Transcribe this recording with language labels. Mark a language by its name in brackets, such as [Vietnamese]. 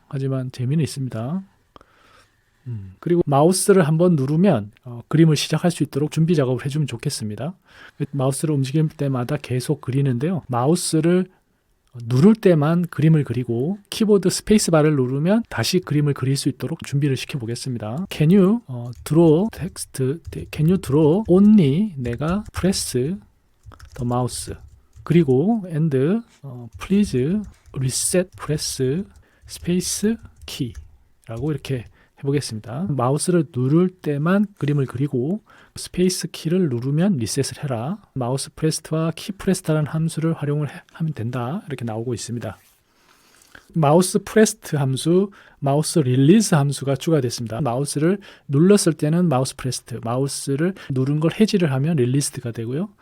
[Korean] 하지만 재미는 있습니다. 그리고 마우스를 한번 누르면 그림을 시작할 수 있도록 준비 작업을 해주면 좋겠습니다. 마우스를 움직일 때마다 계속 그리는데요. 마우스를 누를 때만 그림을 그리고 키보드 스페이스바를 누르면 다시 그림을 그릴 수 있도록 준비를 시켜 보겠습니다. [English] Can you draw text? Can you draw only [Korean] 내가 [English] press the mouse? [Korean] 그리고 [English] and please reset press space key [Korean] 라고 이렇게 해보겠습니다. 마우스를 누를 때만 그림을 그리고 스페이스 키를 누르면 리셋을 해라. 마우스 프레스트와 키 프레스트라는 함수를 활용을 하면 된다. 이렇게 나오고 있습니다. 마우스 프레스트 함수, 마우스 릴리즈 함수가 추가됐습니다. 마우스를 눌렀을 때는 마우스 프레스트, 마우스를 누른 걸 해지를 하면 릴리스트가 되고요.